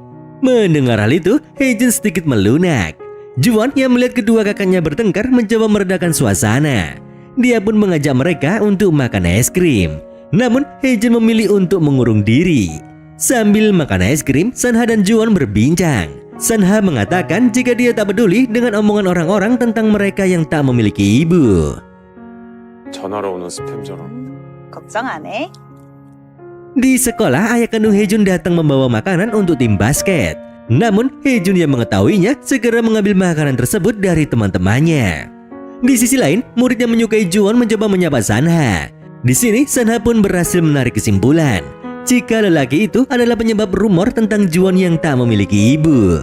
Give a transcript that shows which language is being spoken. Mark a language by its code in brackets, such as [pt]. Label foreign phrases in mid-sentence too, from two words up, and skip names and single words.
[id] Mendengar hal itu, Haejun sedikit melunak. Juwon yang melihat kedua kakaknya bertengkar mencoba meredakan suasana. Dia pun mengajak mereka untuk makan es krim. Namun Haejun memilih untuk mengurung diri. Sambil makan es krim, Sanha dan Juwon berbincang. Sanha mengatakan jika dia tak peduli dengan omongan orang-orang tentang mereka yang tak memiliki ibu. [ko] 전화로 오는 스팸처럼. 걱정 안 해? [id] Di sekolah, ayah kandung Haejun datang membawa makanan untuk tim basket. Namun Haejun yang mengetahuinya segera mengambil makanan tersebut dari teman-temannya. Di sisi lain, murid yang menyukai Juwon mencoba menyapa Sanha. Di sini, Sanha pun berhasil menarik kesimpulan jika lelaki itu adalah penyebab rumor tentang Juwon yang tak memiliki ibu.